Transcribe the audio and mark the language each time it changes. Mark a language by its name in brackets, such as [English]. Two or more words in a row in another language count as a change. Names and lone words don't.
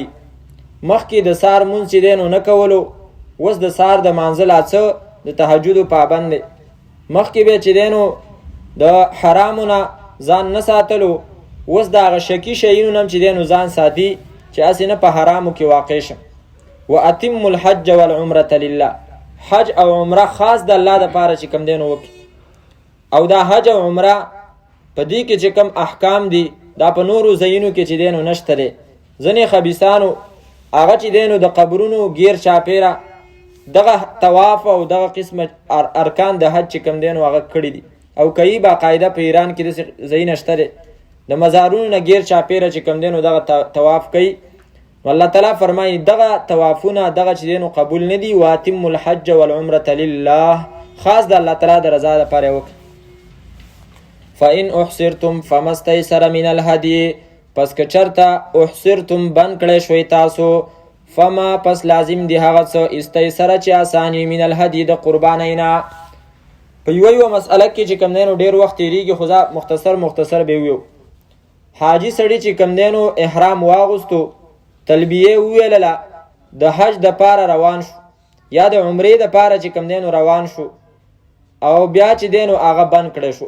[Pashto] مخکې د سهار مونځ چې دی نو نه کولو، اوس د سهار د مانځه لا څه د تهجدو پابند دی. مخکې به چې دی نو د حرامو نه ځان نه ساتلو، اوس د هغه شکي شیونو نه هم چې دی نو ځان ساتي چې هسې نه په حرامو کې واقع شم. [Arabic] واتموا الحج والعمرة لله، [Pashto] حج او عمره خاص د الله دپاره چې کوم دی نو وکړي. او دا حج او عمره په دې کې چې کوم احکام دي دا په نورو ځایونو کې چې دی نو نشته دی. ځینې خبیثانو هغه چې دی نو د قبرونو غیر چاپیره دغه طواف او دغه قسم ارکان د حج چې کوم دی نو هغه کړي دي، او کوي باقاعده په ایران کې داسې ځای نشته دی، د مزارونو نه غیر چاپیره چې کوم دی نو دغه طواف کوي. والله تعالی فرمایي دغه طوافونه دغه چې دی نو قبول نه دي. [Arabic] واتموا الحج والعمرة لله، [Pashto] خاص د الله تعالی د رضا دپاره وکړي. [Arabic] فإن احصرتم فما استيسر من الهدي، [Pashto] پس که چرته احصرتم بند کړی شوی تاسو، فما پس لازم دی هغه څه استیسره چې آساني [Arabic] من الهدي [Pashto] د قربانۍ نه. په یوه مسئله کې چې کوم دی نو ډېر وخت تېرېږي، خو زه مختصر به ویو. حاجي سړي چې کوم دی نو احرام واغوستو، تلبیه وویلله، د حج دپاره روان شو یا د عمرې دپاره چې کوم دی نو روان شو، او بیا چې دی نو هغه بند کړی شو.